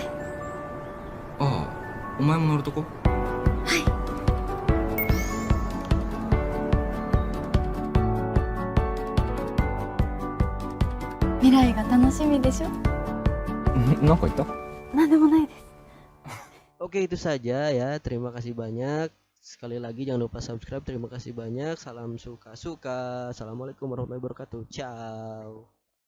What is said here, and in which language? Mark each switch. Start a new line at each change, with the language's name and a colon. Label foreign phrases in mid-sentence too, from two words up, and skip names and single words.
Japanese: ああ、お前も乗るとこ？未来が楽しみでしょ。なんか言った？なんでもないです。
Indonesian: Oke, itu saja ya. Terima kasih banyak. Sekali lagi jangan lupa subscribe. Terima kasih banyak. Salam suka-suka.
Arabic: السلام عليكم ورحمة الله وبركاته.
Indonesian: Ciao.